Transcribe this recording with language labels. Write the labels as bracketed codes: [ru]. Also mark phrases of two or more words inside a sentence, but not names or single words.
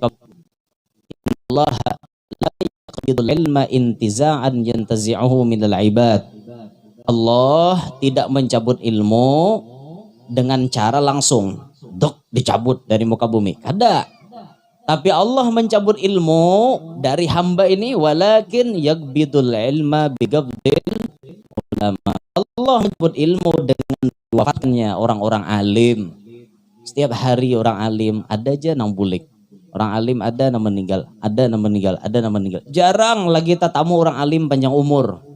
[ar] Allah la yaqbidul ilma intiza'an yantazi'uhu minal ibad. [id] Allah tidak mencabut ilmu dengan cara langsung dicabut dari muka bumi. [bjn] Kada. Tapi Allah mencabut ilmu dari hamba ini, [ar] walakin yagbidul ilma bigabdil ulama. [id] Allah mencabut ilmu dengan wafatnya orang-orang alim. [bjn] Setiap hari orang alim ada aja nang bulik. Orang alim ada nang meninggal, ada nang meninggal. Jarang lagi tatamu orang alim panjang umur.